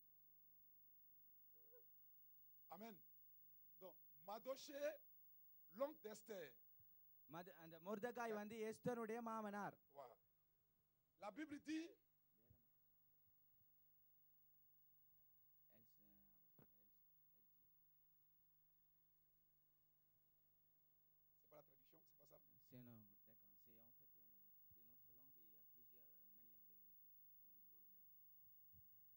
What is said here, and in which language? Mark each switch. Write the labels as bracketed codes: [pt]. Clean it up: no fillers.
[fr] Madoché, Mordecai, c'est ça. Amen. Donc, Madoché, l'oncle d'Esther. [ta] அந்த மொர்தெகாய் வந்து எஸ்தருடைய மாமனார். [fr] Voilà. La Bible dit c'est pas la traduction, c'est pas ça? C'est non, d'accord. C'est en fait de notre langue, il y a plusieurs manières de dire.